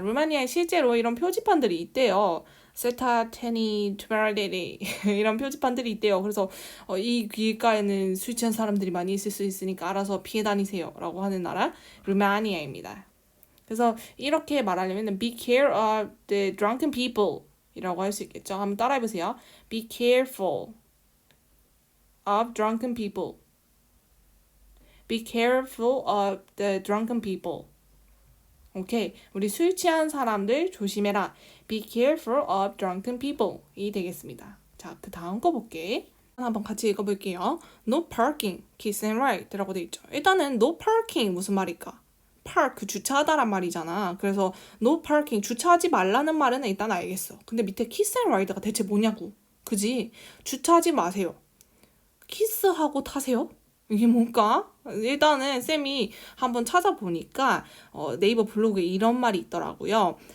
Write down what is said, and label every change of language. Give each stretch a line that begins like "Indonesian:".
Korean: 루마니아에 실제로 이런 표지판들이 있대요. 세타 테니 투바르데리 이런 표지판들이 있대요. 그래서 이 길가에는 술 취한 사람들이 많이 있을 수 있으니까 알아서 피해 다니세요 라고 하는 나라 루마니아입니다. 그래서 이렇게 말하려면
English: be care of the drunken people
Korean: 이라고 할 수 있겠죠. 한번 따라해보세요.
English: Be careful of drunken people. Be careful of the drunken people.
Korean: 오케이. 우리 술 취한 사람들 조심해라.
English: Be careful of drunken people.
Korean: 이 되겠습니다. 자, 그 다음 거 볼게. 한번 같이 읽어볼게요.
English: No parking, kiss and ride
Korean: 라고 돼 있죠. 일단은 no parking 무슨 말일까? park, 주차하다란 말이잖아. 그래서 no parking, 주차하지 말라는 말은 일단 알겠어. 근데 밑에 kiss and ride가 대체 뭐냐고. 그지? 주차하지 마세요. 키스하고 타세요? 이게 뭘까? 일단은 쌤이 한번 찾아보니까 네이버 블로그에 이런 말이 있더라고요.